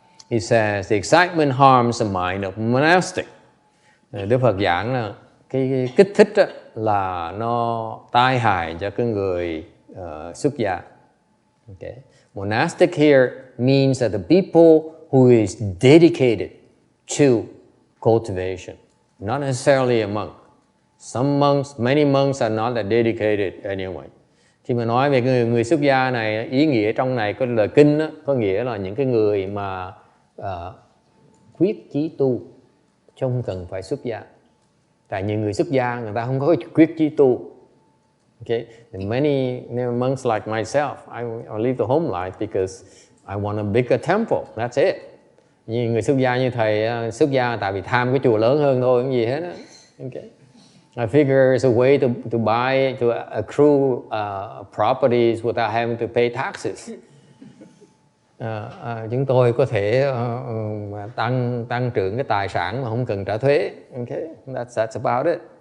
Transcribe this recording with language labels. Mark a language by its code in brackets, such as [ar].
[en] He says the excitement harms the mind of monastic. [vi] Đức Phật giảng là cái kích thích là nó tai hại cho cái người xuất gia. [en] Okay. Monastic here means that the people who is dedicated to cultivation, not necessarily a monk. Some monks, many monks are not that dedicated anyway. [vi] Khi mà nói về người xuất gia này, ý nghĩa trong này có lời kinh đó, có nghĩa là những cái người mà quyết chí tu, chứ không cần phải xuất gia. Tại những người xuất gia người ta không có quyết chí tu. [en] Okay, and many monks like myself, I live the home life because I want a bigger temple. That's it. [vi] Như người xuất gia như thầy xuất gia tại vì tham cái chùa lớn hơn thôi, không gì hết á. [en] Okay. I figure it's a way to buy, to accrue properties without having to pay taxes. [vi] Chúng tôi có thể tăng trưởng cái tài sản mà không cần trả thuế. [en] Okay, that's about it.